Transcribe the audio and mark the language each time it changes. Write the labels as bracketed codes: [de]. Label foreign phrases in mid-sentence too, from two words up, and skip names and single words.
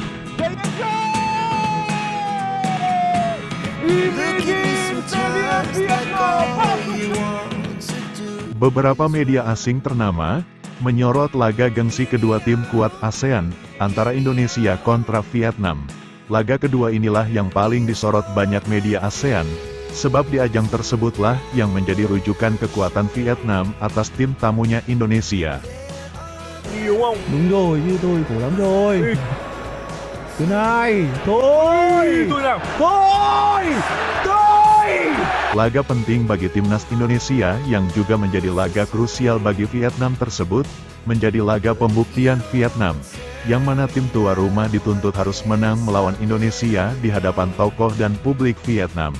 [id] Beberapa media asing ternama menyorot laga gengsi kedua tim kuat ASEAN antara Indonesia kontra Vietnam. Laga kedua inilah yang paling disorot banyak media ASEAN, sebab di ajang tersebutlah yang menjadi rujukan kekuatan Vietnam atas tim tamunya Indonesia. [vi] Đúng rồi, như tôi khổ lắm rồi. Thứ này, thôi, thôi. [id] Laga penting bagi timnas Indonesia yang juga menjadi laga krusial bagi Vietnam tersebut, menjadi laga pembuktian Vietnam, yang mana tim tua rumah dituntut harus menang melawan Indonesia di hadapan tokoh dan publik Vietnam.